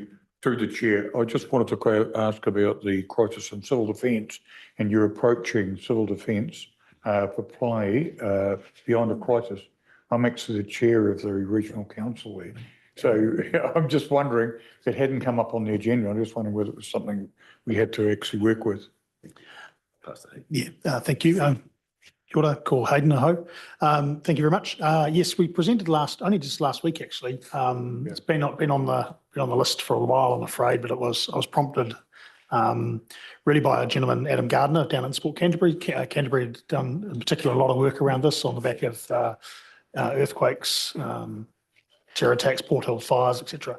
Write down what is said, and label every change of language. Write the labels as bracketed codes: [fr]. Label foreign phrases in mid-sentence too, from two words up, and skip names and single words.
[en] Through the chair, I just wanted to ask about the crisis and civil defence, and you're approaching civil defence for play beyond a crisis. I'm actually the chair of the regional council there. So I'm just wondering, if it hadn't come up on the agenda, I'm just wondering whether it was something we had to actually work with. Yeah, thank you. [mi] Kia ora, ko Hayden aho. [en] Thank you very much. Yes, we presented only just last week actually. It's been on the list for a while, I'm afraid, but I was prompted really by a gentleman, Adam Gardner, down in Sport Canterbury. Canterbury had done in particular a lot of work around this on the back of earthquakes, terror attacks, Port Hill fires, etc.